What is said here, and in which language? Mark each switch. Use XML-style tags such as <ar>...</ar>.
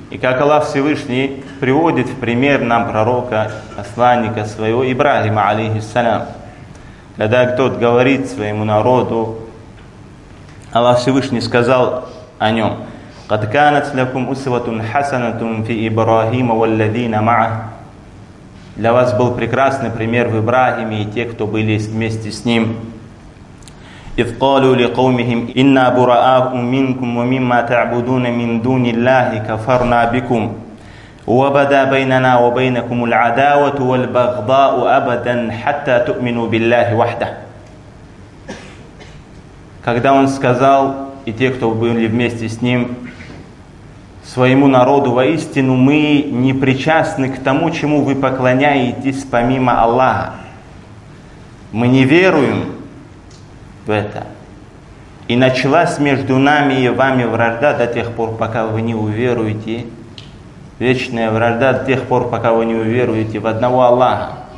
<ru>И как Аллах Всевышний приводит в пример нам пророка, посланника своего Ибрахима, алейхиссалям, когда тот говорит своему народу, Аллах Всевышний сказал о нем:</ru> <ar>قد كانت لكم أسوة حسنة في إبراهيم والذين معه.</ar> <ru>Для вас был прекрасный пример в Ибрахиме и тех, кто были вместе с ним.</ru> <ar>إذ قالوا لقومهم إنا براء منكم ومما تعبدون من دون الله كفرنا بكم وبدا بيننا وبينكم العداوة والبغضاء أبدا حتى تؤمنوا بالله وحده.</ar> <ru>Когда он сказал и те, кто были вместе с ним, своему народу: «Воистину мы не причастны к тому, чему вы поклоняетесь помимо Аллаха. Мы не веруем в это. И началась между нами и вами вражда до тех пор, пока вы не уверуете, вечная вражда до тех пор, пока вы не уверуете в одного Аллаха».</ru>